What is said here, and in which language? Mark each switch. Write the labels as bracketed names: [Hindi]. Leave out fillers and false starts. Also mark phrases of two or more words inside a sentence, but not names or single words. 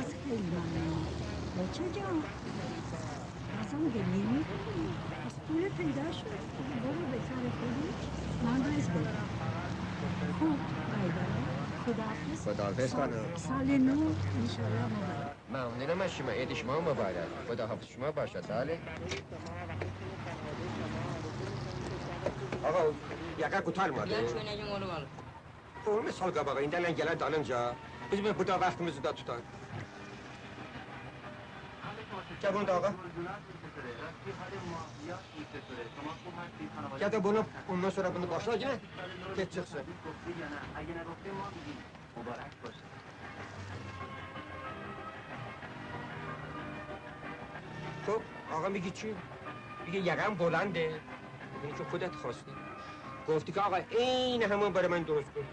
[Persian] پس خیلی ممنونم. بچه جان بازم گریه میکنی. پس پول پیدا شد. برو به کار خودی. من باید برم. خوب بایداره. خداحافظ خانم. سال نو انشالله مبارک. ممنونم از شما. عید شما مبارک. خداحافظ شما باشد. بله. [Azerbaijani] Ağa, yaqa qutarmadı. Yan çöynəyim onu qalıb. Onu sal qabağa, indələn gələr dalınca. Biz burada vaxtımızı da tutar. Gəl bunu da ağa. Ya da bunu, ondan sonra bunu başla yine. Geç çıxsın. [Persian] خب آقا میگی چی؟ میگه یقم بلنده. میگه که خودت خواستی. گفتی که آقا این همون برای من درست کن.